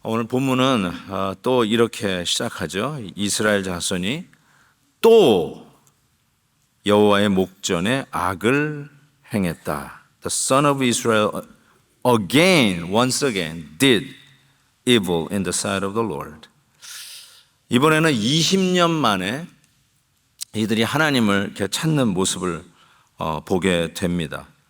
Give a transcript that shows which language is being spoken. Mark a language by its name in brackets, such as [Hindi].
[Korean] 오늘 본문은 또 이렇게 시작하죠. 이스라엘 자손이 또 여호와의 목전에 악을 행했다. [English] The son of Israel once again did evil in the sight of the Lord. [Korean] 이번에는 20년 만에 이들이 하나님을 이렇게 찾는 모습을 보게 됩니다.